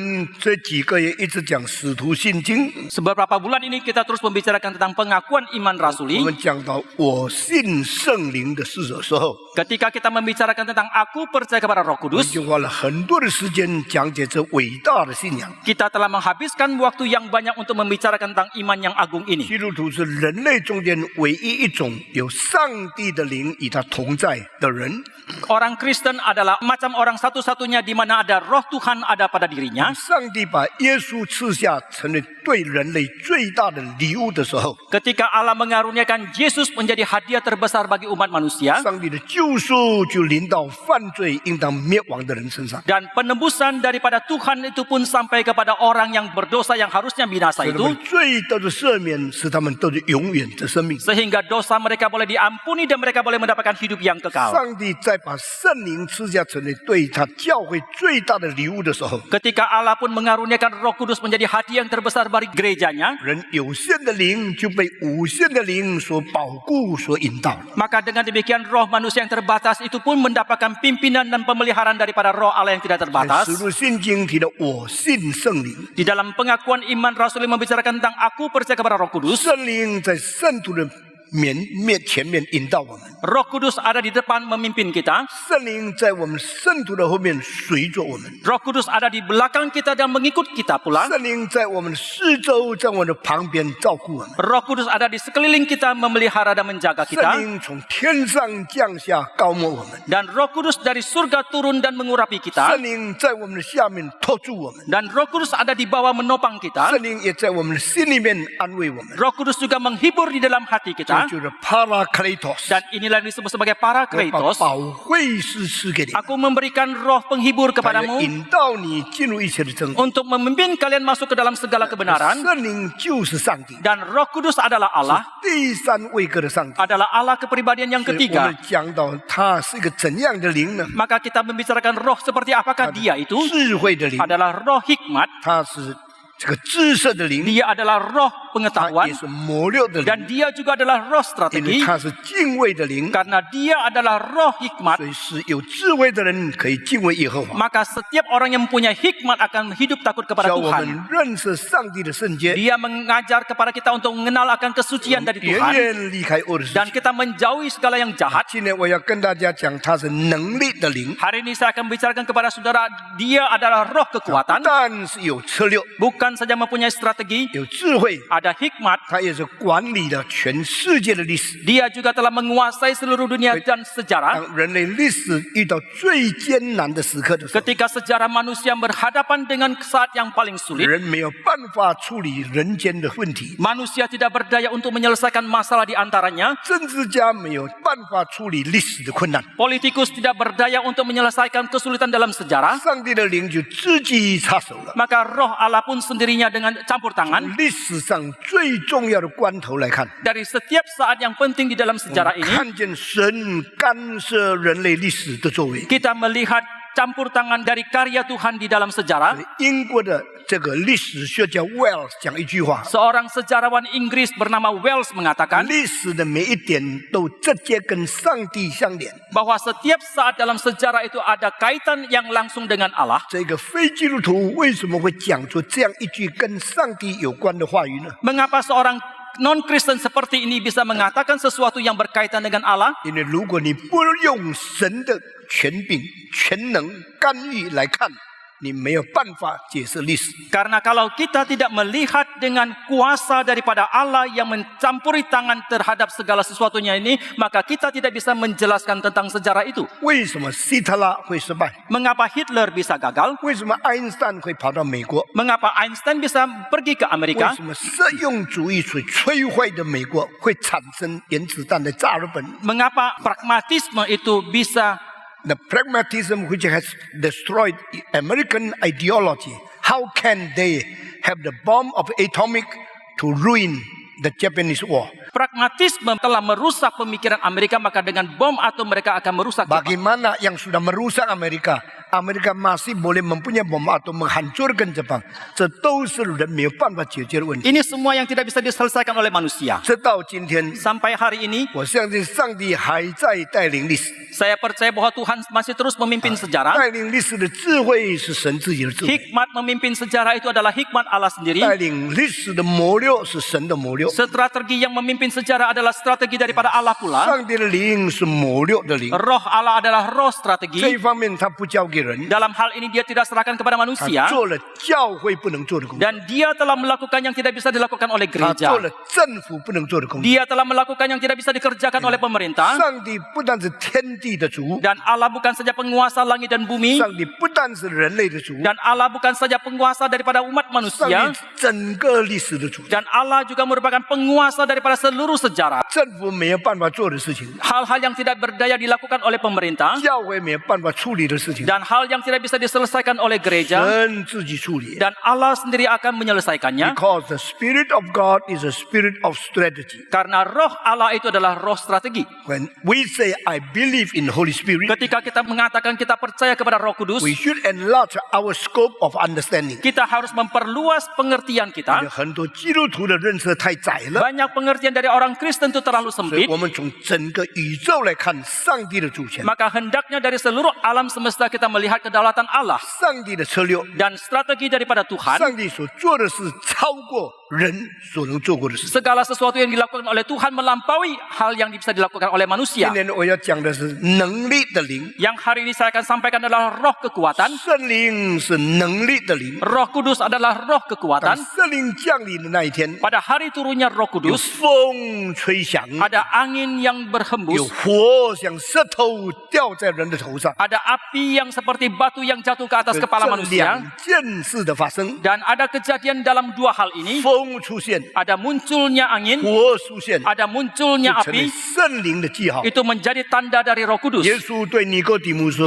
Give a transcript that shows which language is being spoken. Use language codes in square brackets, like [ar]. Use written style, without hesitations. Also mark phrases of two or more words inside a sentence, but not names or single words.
[zh] 这几个月一直讲使徒信经， [id] Beberapa bulan ini kita terus membicarakan tentang pengakuan iman [zh] 我 [id] rasuli. [zh] 们讲到我信圣灵的事的时候， [id] Ketika kita membicarakan tentang aku percaya kepada Roh [zh] 我 [id] Kudus, [zh] 就花了很多的时间讲解这伟大的信仰。 [id] kita telah menghabiskan waktu yang banyak untuk membicarakan tentang iman yang agung ini. [zh] 基督徒是人类中间唯一一种有上帝的灵与他同在的人。 [id] Orang Kristen adalah macam orang satu-satunya di mana ada roh Tuhan ada pada dirinya. [zh] 上帝把耶稣赐下，成为对人类最大的礼物的时候， [id] Ketika Allah mengaruniakan Yesus menjadi hadiah terbesar bagi umat manusia, [zh] 上帝的救赎就临到犯罪应当灭亡的人身上。 [id] dan penebusan daripada Tuhan itu pun sampai kepada orang yang berdosa yang harusnya binasa [zh] 使他 [id] itu, [zh] 们罪得的赦免，使他们得着永远的生命。 [id] sehingga dosa mereka boleh diampuni dan mereka boleh mendapatkan hidup yang kekal. [zh] 上帝在把圣灵赐下，成为对他教会最大的礼物的时候， [id] Ketika Allah pun mengaruniakan Roh Kudus menjadi hadiah yang terbesar bagi gerejanya, [zh] 人有限的灵就被无限的灵所保护、所引导了。 [id] maka dengan demikian roh manusia yang terbatas itu pun mendapatkan pimpinan dan pemeliharaan daripada roh Allah yang tidak [zh] 在 [id] terbatas. [zh] 使徒信经提到我信圣灵， [id] Di dalam pengakuan iman Rasul membicarakan tentang aku percaya kepada Roh Kudus. [zh] 圣灵在圣徒的前面引导我们， [id] Roh Kudus ada di depan memimpin kita. [zh] 圣灵在我们圣徒的后面随着我们， [id] Roh Kudus ada di belakang kita dan mengikut kita pula. [zh] 圣灵在我们四周，在我们的旁边照顾我们。 [id] Roh Kudus ada di sekeliling kita memelihara dan menjaga [zh] 圣 [id] kita. [zh] 灵从天上降下，高摩我们； [id] Dan Roh Kudus dari surga turun dan mengurapi kita. [zh] 圣灵在我们的下面托住我们； [id] Dan Roh Kudus ada di bawah menopang kita. [zh] 圣灵也在我们的心里面安慰我们。 [id] Roh Kudus juga menghibur di dalam hati [zh] 这 [id] kita. [zh] 就是 Parakletos， [id] Dan inilah yang disebut sebagai [zh] 我把 [id] Parakletos. [zh] 保惠师赐给你， [id] Aku memberikan roh penghibur [zh] 他要 [id] kepadamu [zh] 引导你进入一切的真理。 [id] untuk memimpin kalian masuk ke dalam segala kebenaran. [zh] 圣灵就是上帝， [id] Dan Roh Kudus adalah Allah, [zh] 第三位格的上帝。 [id] adalah Allah kepribadian yang [zh] 所以我 [id] ketiga. [zh] 们讲到他是一个怎样的灵呢？ [id] Maka kita membicarakan roh seperti apakah dia itu? [zh] 智慧的灵， [id] Adalah roh hikmat, [zh] 他是这个知识的灵， [id] dia adalah roh [zh] 他 [id] pengetahuan, [zh] 也是谋略的灵， [id] dan dia juga adalah roh [zh] 因为 [id] strategi. [zh] 他是敬畏的灵。 [id] Karena dia adalah roh hikmat, [zh] 所以是有智慧的人可以敬畏耶和华， [id] maka setiap orang yang mempunyai hikmat akan hidup takut kepada [zh] 叫我 [id] Tuhan. [zh] 们认识上帝的圣洁， [id] Dia mengajar kepada kita untuk mengenal akan kesucian dari [zh] 远 [id] Tuhan [zh] 远离开恶的事 [id] dan [zh] 情。 [id] kita menjauhi segala yang jahat. [zh] 今天我要跟大家讲，他是能力的灵， [id] Hari ini saya akan bicarakan kepada saudara, dia adalah roh [zh] 不 [id] kekuatan, [zh] 但是有策略、 [id] bukan saja mempunyai strategi, [zh] 有智慧， [id] ada hikmat, [zh] 他也是管理了全世界的历史。 [id] dia juga telah menguasai seluruh dunia dan sejarah. [zh] 当人类历史遇到最艰难的时刻的时候， [id] Ketika sejarah manusia berhadapan dengan saat yang paling sulit, [zh] 人没有办法处理人间的问题， [id] manusia tidak berdaya untuk menyelesaikan masalah di antaranya, [zh] 政治家没有办法处理历史的困难， [id] politikus tidak berdaya untuk menyelesaikan kesulitan dalam sejarah, [zh] 上帝的灵就自己插手了。 [id] maka roh Allah pun sendirinya dengan campur tangan. [zh] 历史上最重要的关头来看， [id] Dari setiap saat yang penting di dalam sejarah ini, [zh] 看见神干涉人类历史的作为。 [id] kita melihat campur tangan dari karya Tuhan di dalam sejarah. [zh] 英国的这个历史学家 Wells 讲一句话： [id] Seorang sejarawan Inggris bernama Wells mengatakan [zh] 历史的每一点都直接跟上帝相连。 [id] bahwa setiap saat dalam sejarah itu ada kaitan yang langsung dengan Allah. [zh] 这个非基督徒为什么会讲出这样一句跟上帝有关的话语呢？ [id] Mengapa seorang non-Kristen seperti ini bisa mengatakan sesuatu yang berkaitan dengan Allah? [zh] 因为如果你不用神的权柄、全能干预来看，你没有办法解释历史。 [id] Karena kalau kita tidak melihat dengan kuasa daripada Allah yang mencampuri tangan terhadap segala sesuatunya ini, maka kita tidak bisa menjelaskan tentang sejarah itu. [zh] 为什么希特拉会失败？ [id] Mengapa Hitler bisa gagal? [zh] 为什么爱因斯坦会跑到美国？ [id] Mengapa Einstein bisa pergi ke [zh] 为 [id] Amerika? [zh] 什么实用主义所摧毁的美国会产生原子弹的炸日本？ [id] Mengapa pragmatisme itu bisa [en] The pragmatism which has destroyed American ideology, how can they have the bomb of atomic to ruin the Japanese war? [id] pragmatisme telah merusak pemikiran Amerika, maka dengan bom atom mereka akan merusak Jepang. Bagaimana yang sudah merusak Amerika Amerika masih boleh mempunyai bom atom menghancurkan Jepang. [zh] 这都是人没有办法解决的问题。 [id] Ini semua yang tidak bisa diselesaikan oleh manusia. [zh] 直到今天， [id] Sampai hari ini, [zh] 我相信上帝还在带领历史， [id] saya percaya bahwa Tuhan masih terus memimpin sejarah. [zh] 带领历史的智慧是神自己的智慧， [id] Hikmat memimpin sejarah itu adalah hikmat Allah sendiri. [zh] 带领历史的谋略是神的谋略。 [id] Strategi yang memimpin sejarah adalah strategi daripada Allah pula. [zh] 上帝的灵是谋略的灵， [id] Roh Allah adalah roh [zh] 这 [id] strategi. [zh] 一方面他不交给人， [id] Dalam hal ini dia tidak serahkan kepada [zh] 他 [id] manusia. [zh] 做了教会不能做的工作， [id] Dan dia telah melakukan yang tidak bisa dilakukan oleh [zh] 他 [id] gereja. [zh] 做了政府不能做的工作。 [id] Dia telah melakukan yang tidak bisa dikerjakan oleh pemerintah. [zh] 上帝不但是天地的主， [id] Dan Allah bukan saja penguasa langit dan bumi. [zh] 上帝不但是人类的主， [id] Dan Allah bukan saja penguasa daripada umat [zh] 上 [id] manusia. [zh] 帝整个历史的主。 [id] Dan Allah juga merupakan penguasa daripada seluruh sejarah. [zh] 政府没有办法做的事情， [id] Hal-hal yang tidak berdaya dilakukan oleh pemerintah. [zh] 教会没有办法处理的事情， [id] Dan hal yang tidak bisa diselesaikan oleh gereja. [zh] 神自己处理。 [id] Dan Allah sendiri akan menyelesaikannya. [en] Because the Spirit of God is a spirit of strategy. [id] Karena roh Allah itu adalah roh strategi. [en] When we say I believe in Holy Spirit, [id] Ketika kita mengatakan kita percaya kepada Roh Kudus, [en] we should enlarge our scope of understanding. [id] kita harus memperluas pengertian [zh] 有 [id] kita. [zh] 很多基督徒的认识太窄了， [id] Banyak pengertian dari orang Kristen itu terlalu [zh] 所以 [id] sempit. [zh] 我们从整个宇宙来看上帝的主权， [id] Maka hendaknya dari seluruh alam semesta kita melihat kedaulatan Allah. [zh] 上帝的策略， [id] Dan strategi daripada Tuhan. [zh] 上帝所做的事超过人所能做过的事。 [id] Segala sesuatu yang dilakukan oleh Tuhan melampaui hal yang bisa dilakukan oleh [zh] 今 [id] manusia. [zh] 天我要讲的是能力的灵， [id] Yang hari ini saya akan sampaikan adalah roh kekuatan. [zh] 圣灵是能力的灵。 [id] Roh Kudus adalah roh [zh] 当 [id] kekuatan. [zh] 圣灵降临的那一天， [id] Pada hari turunnya Roh [zh] 有 [id] Kudus, [zh] 风吹响， [id] ada angin yang [zh] 有 [id] berhembus, [zh] 火像石头掉在人的头上， [id] ada api yang seperti batu yang jatuh ke atas kepala [zh] 这 [id] manusia. [zh] 两件事的发生， [id] Dan ada kejadian dalam dua hal ini. [zh] 风出现， [id] Ada munculnya angin, [zh] 火出现， [id] ada [zh] 就 [id] munculnya [zh] 成为 [id] api. [zh] 圣灵的记号。 [id] Itu menjadi tanda dari Roh Kudus. [zh] 耶稣对尼哥底母说：“